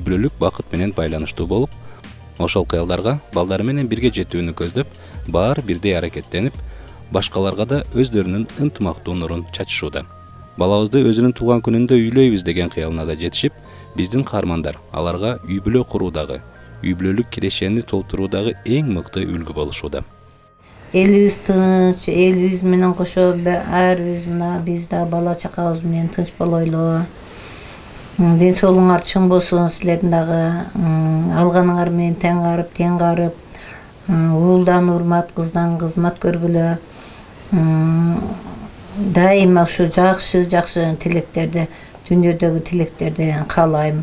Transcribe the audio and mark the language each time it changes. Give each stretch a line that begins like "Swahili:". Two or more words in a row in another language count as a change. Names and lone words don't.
Kyrgyz: бүлөлүк бакыт менен байланыштуу болуп, ошол кыялдарга балдары менен бирге жетүүнү көздөп, баары бирдей аракеттенип, башкаларга да өздөрүнүн ынтымактуу нурун чачышууда. Балабызды өзүнүн туулган күнүндө үйлөйбүз деген кыялына да жетишип, биздин каармандар аларга үй бүлө куруудагы, үй бүлөлүк кирешени толтуруудагы эң мыкты үлгү болушууда. Элимиз тынч, элимиз менен кошо арыбыз мына биз да бала чакабыз менен тынч болойлу. Ден соолуңар чың болсун, силердин дагы алганыңар менен тең карып, уулдан урмат, кыздан кызмат көргүлө. Дайыма ушу жакшы тилектерди, дүйнөдөгү тилектерди каалайм.